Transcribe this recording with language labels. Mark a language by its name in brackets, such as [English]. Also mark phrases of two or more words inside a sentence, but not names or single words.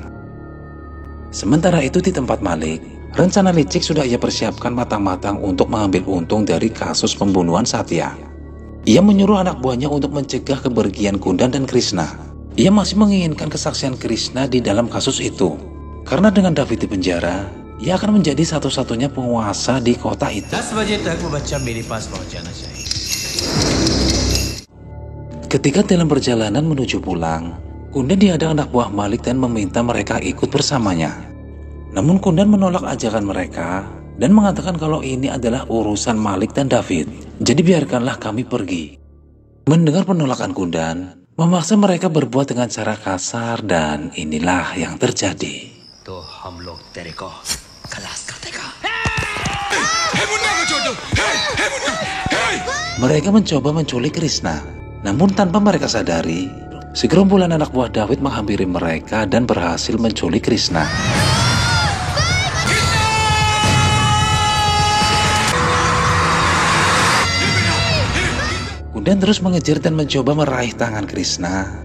[Indonesian] Sementara itu di tempat Malik, rencana licik sudah ia persiapkan matang-matang untuk mengambil untung dari kasus pembunuhan Satya. Ia menyuruh anak buahnya untuk mencegah kepergian Kundan dan Krishna. Ia masih menginginkan kesaksian Krishna di dalam kasus itu. Karena dengan David di penjara, ia akan menjadi satu-satunya penguasa di kota itu. [Hindi] 10 बजे तक वो बच्चा मेरे पास पहुंच जाना चाहिए. [Indonesian] Ketika dalam perjalanan menuju pulang, Kundan dihadang anak buah Malik dan meminta mereka ikut bersamanya. Namun Kundan menolak ajakan mereka dan mengatakan kalau ini adalah urusan Malik dan David. Jadi biarkanlah kami pergi. Mendengar penolakan Kundan, memaksa mereka berbuat dengan cara kasar dan inilah yang terjadi. [Hindi] तो हम लोग तेरे को खलास कर देगा. [Indonesian] Mereka mencoba menculik Krishna. Namun tanpa mereka sadari, segerombolan anak buah David menghampiri mereka dan berhasil menculik Krishna. Kundan terus mengejar dan mencoba meraih tangan Krishna.